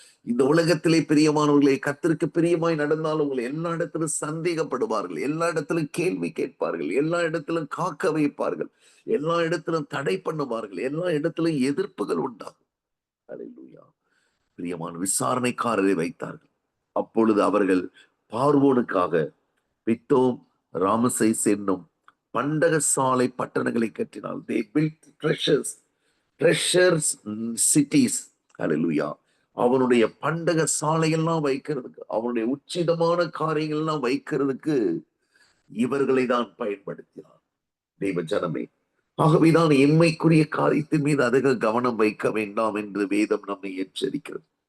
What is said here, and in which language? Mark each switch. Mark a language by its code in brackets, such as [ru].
[ta] இந்த உலகத்திலே பிரியமானவர்களே, கர்த்தருக்கு பிரியமாய் நடந்தாலும் உங்களை எல்லா இடத்திலும் சந்தேகப்படுவார்கள், எல்லா இடத்திலும் கேள்வி கேட்பார்கள், எல்லா இடத்திலும் காக்க வைப்பார்கள், எல்லா இடத்திலும் தடை பண்ணுவார்கள், எல்லா இடத்திலும் எதிர்ப்புகள் உண்டாகும். அல்லேலூயா. பிரியமான விசாரணைக்காரரை வைத்தார்கள். அப்பொழுது அவர்கள் பார்வோனுக்காக பித்தோம், ராமசேஸ் என்னும் பண்டகசாலை பட்டணங்களை கட்டினால். [en] They built treasures cities. Hallelujah. [ta] அவனுடைய பண்டக சாலையெல்லாம் வைக்கிறதுக்கு, அவனுடைய உச்சிதமான காரியங்கள்லாம் வைக்கிறதுக்கு இவர்களை தான் பயன்படுத்தினார். தெய்வ ஜனமே, ஆகவேதான் இம்மைக்குரிய காரியத்தின் மீது அதிக கவனம் வைக்க வேண்டாம் என்று வேதம் நம்மை எச்சரிக்கிறது.